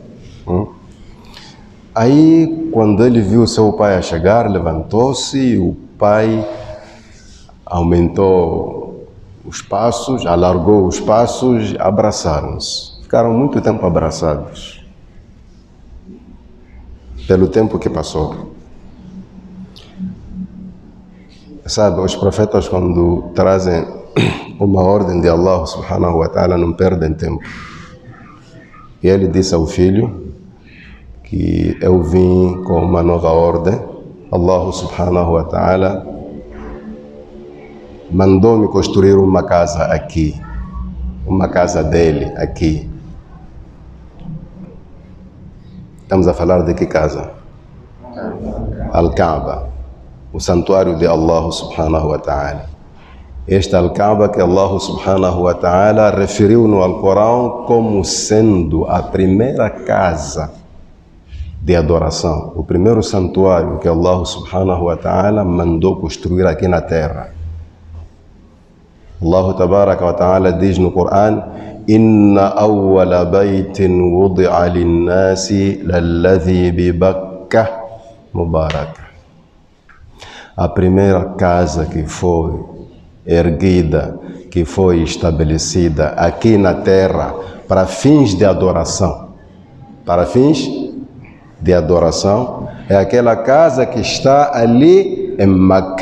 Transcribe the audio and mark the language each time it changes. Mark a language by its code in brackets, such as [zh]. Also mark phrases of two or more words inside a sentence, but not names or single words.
[pt] Aí, quando ele viu seu pai a chegar, levantou-se e o pai aumentou os passos, alargou os passos, abraçaram-se. Ficaram muito tempo abraçados, pelo tempo que passou. Sabe, os profetas, quando trazem uma ordem de [ar] الله سبحانه وتعالى, [pt] não perdem tempo. E ele disse ao filho que eu vim com uma nova ordem. [ar] الله سبحانه وتعالى [pt] mandou-me construir uma casa aqui, uma casa dele aqui. Estamos a falar de que casa? Al-Kaaba, o santuário de [ar] الله سبحانه وتعالى. [pt] Esta Al-Kaaba que [ar] الله سبحانه وتعالى [pt] referiu no Alcorão como sendo a primeira casa de adoração, o primeiro santuário que [ar] الله سبحانه وتعالى [pt] mandou construir aqui na terra. [ar] الله تبارك وتعالى [pt] diz no Corão: [ar] إن أول بيت وضع للناس للذي ببكة مباركا. [pt] A primeira casa que foi erguida, que foi estabelecida aqui na terra para fins de adoração. Para fins de adoração é aquela casa que está ali em Meca.